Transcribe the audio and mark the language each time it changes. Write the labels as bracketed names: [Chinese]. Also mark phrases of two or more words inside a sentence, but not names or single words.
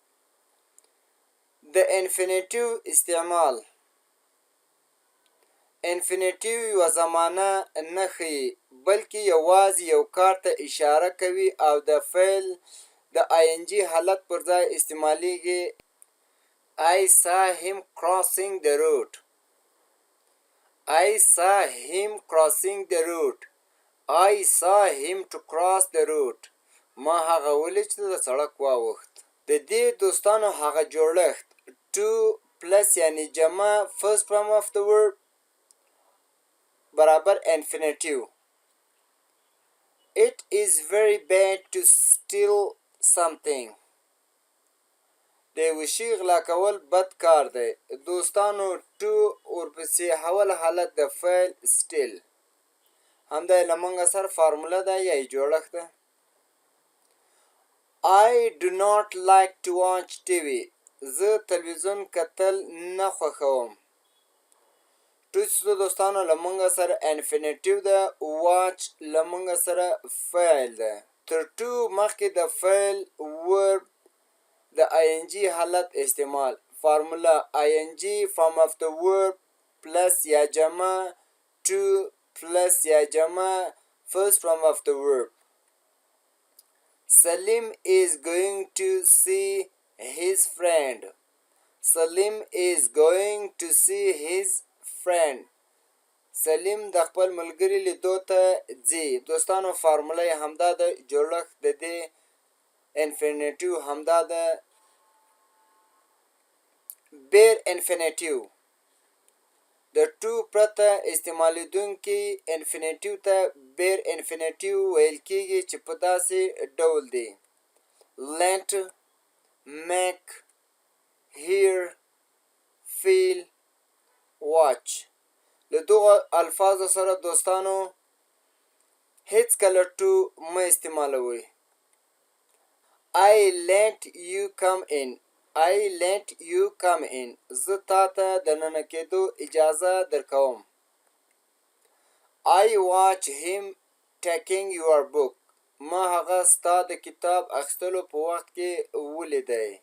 [Pashto] د انفینیټیو استعمال. انفینیټیو یوه زمانه نه ښیي بلکې یوازې یو کار ته اشاره کوي او د فعل د ING حالت پر ځای استعمالیږي. [English] I saw him crossing the road. I saw him crossing the road. I saw him to cross the road. [Pashto] ما هغه ولید چې د سړک واوښت. د دې دوستانو هغه جوړښت [English] to plus [Pashto] یعنی جمع [English] first form of the verb [Pashto] برابر infinitive. [English] It is very bad to steal something. [Pashto] د یوه شي غلا کول بد کار دی. دوستانو to ورپسې حول حالت د فعل steal. همدا یې له مونږ سره فارموله ده یا یې جوړښت ده. [English] I do not like to watch TV. [Pashto] زه تلویزیون کتل نه خوښوم. to دوستانو له مونږ سره انفینیټیو ده. watch له مونږ سره فعل ده. تر to مخکې د فعل ورب د ING حالت استعمال. فارموله [English] ING form of the verb plus [Pashto] یا جمع [English] to plus [Pashto] یا جمع [English] first form of the verb. Salim is going to see his friend. Salim is going to see his friend. [Pashto] سلیم د خپل ملګري لیدو ته ځي. دوستانو فارموله یې همدا ده. جوړښت د دې انفینیټیو همدا ده. بیر انفینیټیو د to پرته استعمالیدونکي انفینیټیو ته بیر انفینیټیو ویل کیږي چې په داسې ډول دی: [English] let, make, hear, feel, watch. [Pashto] له دغو الفاظو سره دوستانو هیڅکله to مه استعمالوئ. [English] I let you come in. I let you come in. [Pashto] زه تا ته د ننه کېدو اجازه درکوم. [English] I watch him taking your book. [Pashto] ما هغه ستا د کتاب اخیستلو په وخت کې ولیدی.